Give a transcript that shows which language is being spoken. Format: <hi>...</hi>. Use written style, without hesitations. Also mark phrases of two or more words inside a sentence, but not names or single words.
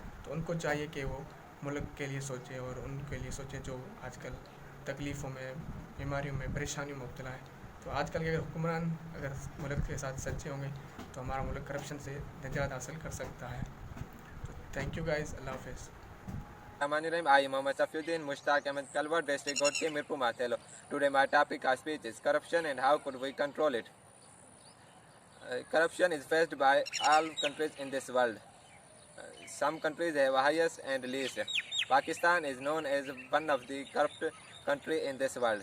<ur>تو ان کو چاہیے کہ وہ ملک کے لیے سوچیں، اور ان کے لیے سوچیں جو آج کل تکلیفوں میں، بیماریوں میں، پریشانیوں میں مبتلا ہے. تو آج کل کے اگر حکمران اگر ملک کے ساتھ سچے ہوں گے تو ہمارا ملک کرپشن سے نجات حاصل کر سکتا ہے. तो</ur> <en>thank you guys,</en> <ur>اللہ حافظ.</ur> <en>I am Mohammad Safiuddin Mushtaq Ahmed Kalwar, District Gorki, Mirpur Matelo. Today my topic of speech is corruption and how could we control it. Corruption is faced by all countries in this world. Some countries have highest and least. Pakistan is known as one of the corrupt country in this world.</en>